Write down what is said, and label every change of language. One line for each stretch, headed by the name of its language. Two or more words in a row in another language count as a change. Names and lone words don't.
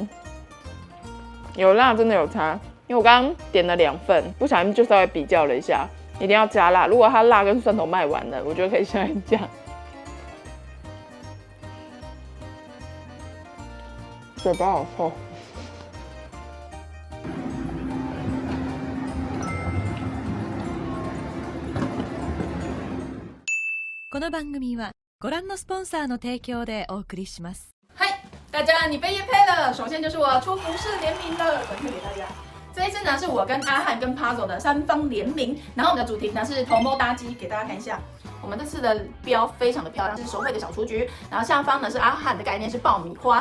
Chinese: 有辣真的有差，因为我刚刚点了2份，不小心就稍微比较了一下，一定要加辣。如果它辣跟蒜头卖完了，我觉得可以下一加。嘴巴好臭。
Japanese: この番組はご覧のスポンサーの提供でお送りします。
Chinese: 嗨，大家你被业配了，首先就是我出服饰联名了，分配给大家。这一次呢是我跟阿汉跟 Puzzle 的3方联名，然后我们的主题呢是头摸搭机，给大家看一下。我们这次的标非常的漂亮，是手绘的小雏菊，然后下方呢是阿汉的概念是爆米花。